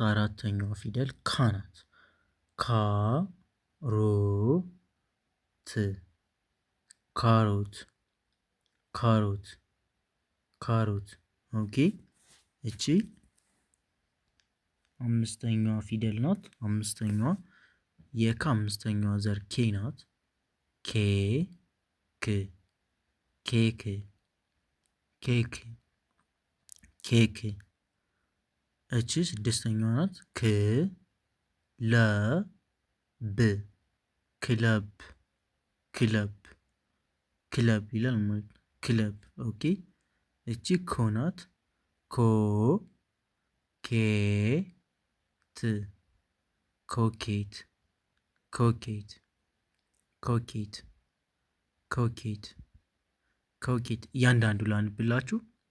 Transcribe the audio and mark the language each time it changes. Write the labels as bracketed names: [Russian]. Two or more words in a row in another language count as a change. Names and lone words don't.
[Amharic] አራተኛዋ ፊደል ካ ናት። ካ ሮ ት ካሮት ካሮት ካሮት። ኦኬ እቺ አምስተኛዋ ፊደል ናት። አምስተኛዋ የከ አምስተኛዋ ዘር ኬ ናት። ኬ ክ ኬክ ኬክ ኬክ። እቺ ስድስተኛዋ ናት። ክ ለ ብ ክለብ ክለብ ክለብ ይላል ማለት ክለብ። ኦኬ እቺ ኮ ናት። ኮ ኬ ት ኮኬት ኮኬት ኮኬት ኮኬት ኮኬት። እያንዳንዱ ላንብላችሁ።